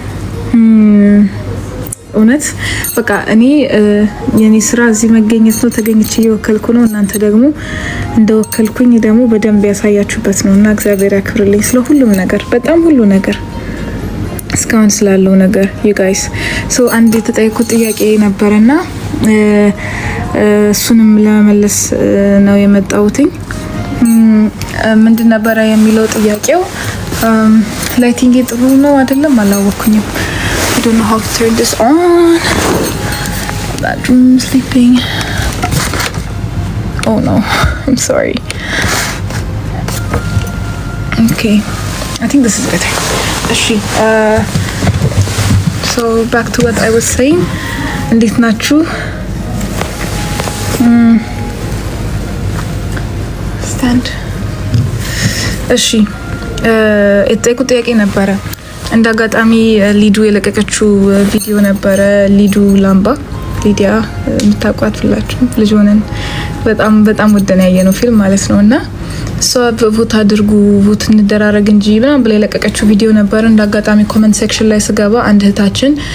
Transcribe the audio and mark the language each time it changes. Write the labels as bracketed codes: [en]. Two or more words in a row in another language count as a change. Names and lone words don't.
[am] እውነት በቃ እኔ የኔ ስራ እዚህ መገኘት ነው። ተገኝቼ እየወከልኩ ነው። እናንተ ደግሞ እንደወከልኩኝ ደግሞ በደንብ ያሳያችሁበት ነውና እግዚአብሔር ያክብርልኝ ስለ ሁሉም ነገር፣ በጣም ሁሉ ነገር እስካሁን ስላለው ነገር [en] you guys so [am] አንድ የተጠየቁት ጥያቄ ነበርና እሱንም ለመመለስ ነው የመጣሁትኝ። ምንድን ነበር የሚለው ጥያቄው? ላይቲንግ ጥሩ ነው አይደለም? አላወኩኝም። [en] I don't know how to turn this on. Bedroom sleeping. Oh no, I'm sorry. Okay, I think this is better. So back to what I was saying. [am] እንዴት ናችሁ? stand. እሺ የተጠየቁት ጥያቄ ነበረ። እንደ አጋጣሚ ሊዱ የለቀቀችው ቪዲዮ ነበረ። ሊዱ ላምባ ሊዲያ የምታውቋት ሁላችሁ ልጅ ሆነን በጣም ወደን ያየነው ፊልም ማለት ነውና እሷ ቮት አድርጉ ቮት እንደራረግ እንጂ ምናምን ብላ የለቀቀችው ቪዲዮ ነበር። እንደ አጋጣሚ [en] comment section [am] ላይ ስገባ አንድ እህታችን